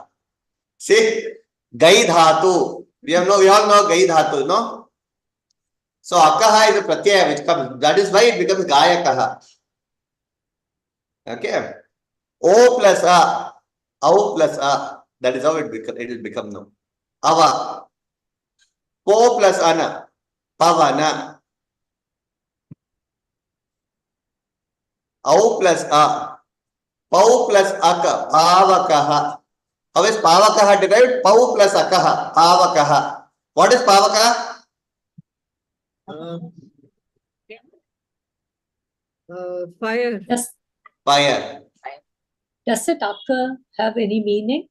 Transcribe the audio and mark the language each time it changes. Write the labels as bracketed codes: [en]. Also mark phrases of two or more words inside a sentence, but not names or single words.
[en] See, [sa] gai dhatu. [en] We all know [sa] gai dhatu, [en] no? So akaha is a pratyaya which comes. That is why it becomes gayakaha. Okay. O plus a. Au plus a. That is how it will become now. Ava. Po plus ana. Pavana. Au plus a. Pau plus aka. Pavakaha. How is pavakaha derived? Pau plus akaha. Pavakaha. What is pavakaha? Fire. Fire. Does it occur have any meaning?